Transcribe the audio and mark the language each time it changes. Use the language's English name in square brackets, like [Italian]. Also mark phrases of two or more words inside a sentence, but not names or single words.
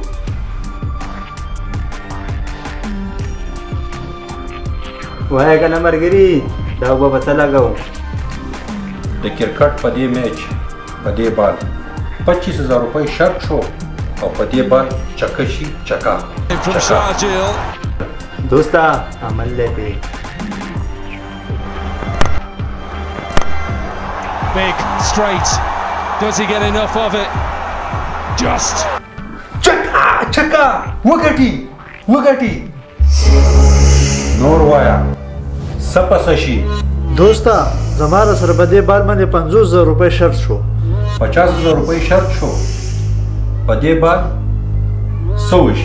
[Pashto] وایه که نه ملګري دا اوبه به څه لګوو؟ د کرکټ په دې میچ په دې بال 25,000 روپۍ شرط شو او په دې بال چکه شي چکه. دوسته عمل دی پې. [English] Big, straight. Does he get enough of it? Just. [Pashto] چکه چکه وګټي وګټي. نور وایا څه پسه شي؟ دوسته زما سره په دې بال باندې 50,000 روپۍ شرط شو. 50,000 روپۍ شرط شو په دې بال څه وشي؟